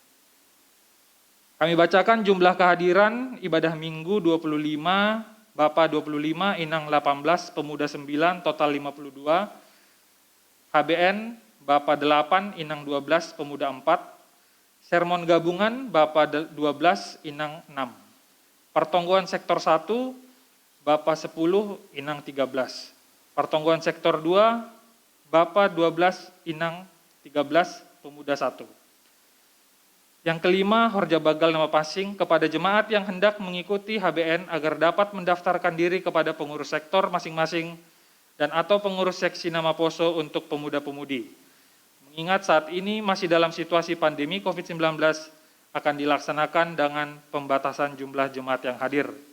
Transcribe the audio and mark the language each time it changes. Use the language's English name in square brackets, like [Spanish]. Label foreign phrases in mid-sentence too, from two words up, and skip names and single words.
[Indonesian] Kami bacakan jumlah kehadiran ibadah Minggu 25, Bapak 25, Inang 18, Pemuda 9, total 52, HBN Bapak 8, Inang 12, Pemuda 4, Sermon Gabungan Bapak 12, Inang 6, Pertongguan Sektor 1, Bapak 10, Inang 13, Pertongguan Sektor 2, Bapak 12, Inang 13, Pemuda 1. Yang kelima, Horja Bagal Nama Pasing kepada jemaat yang hendak mengikuti HBN agar dapat mendaftarkan diri kepada pengurus sektor masing-masing dan atau pengurus seksi nama poso untuk pemuda-pemudi. Mengingat saat ini masih dalam situasi pandemi COVID-19 akan dilaksanakan dengan pembatasan jumlah jemaat yang hadir.